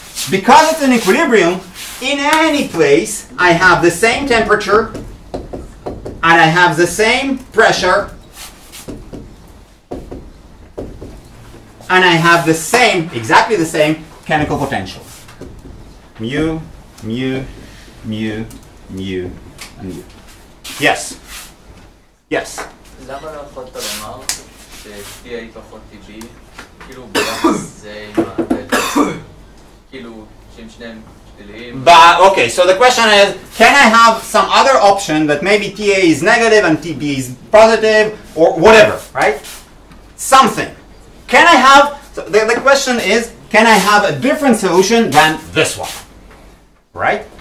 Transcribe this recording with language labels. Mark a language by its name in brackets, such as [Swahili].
[English] Because it's in equilibrium, in any place I have the same temperature, and I have the same pressure, and I have the same, exactly the same chemical potential. Mu, mu, mu, mu, and U. Yes. Yes. [Hebrew] למה לא יכולת לומר ש-TA פחות TB, כאילו ביחס זה עם הדלטה, כאילו שהם שניהם שליליים? [English] But okay, so the question is, can I have some other option that maybe TA is negative and TB is positive or whatever, right? Something. Can I have, so the question is, can I have a different solution than this one, right?